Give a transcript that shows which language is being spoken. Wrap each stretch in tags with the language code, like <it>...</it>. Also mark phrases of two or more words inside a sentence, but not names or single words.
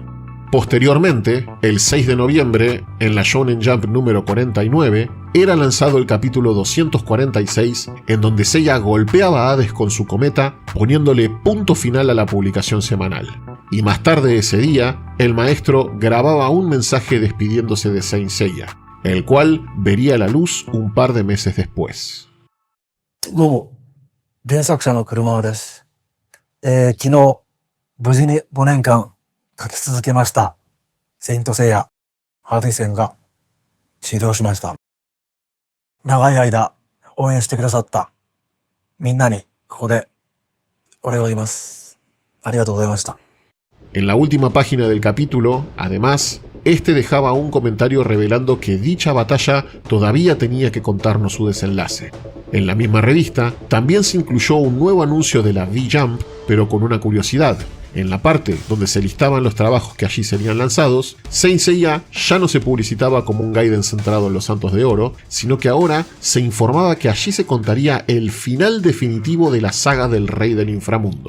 <es>Posteriormente, el 6 de noviembre, en la Shonen Jump número 49, era lanzado el capítulo 246, en donde Seiya golpeaba a Hades con su cometa, poniéndole punto final a la publicación semanal. Y más tarde ese día, el maestro grababa un mensaje despidiéndose de Saint Seiya, el cual vería la luz un par de meses después.</es> <ja>どうも、原作者の車尾です。昨日、無事に5年間書き続けました。セイントセイヤ、ハーディ戦が終了しました。長い間応援してくださったみんなにここでお礼を言います。ありがとうございました。</ja> <es>En la última página del capítulo, además, este dejaba un comentario revelando que dicha batalla todavía tenía que contarnos su desenlace. En la misma revista, también se incluyó un nuevo anuncio de la V-Jump, pero con una curiosidad. En la parte donde se listaban los trabajos que allí serían lanzados, Saint Seiya ya no se publicitaba como un Gaiden centrado en los Santos de Oro, sino que ahora se informaba que allí se contaría el final definitivo de la saga del Rey del Inframundo.</es>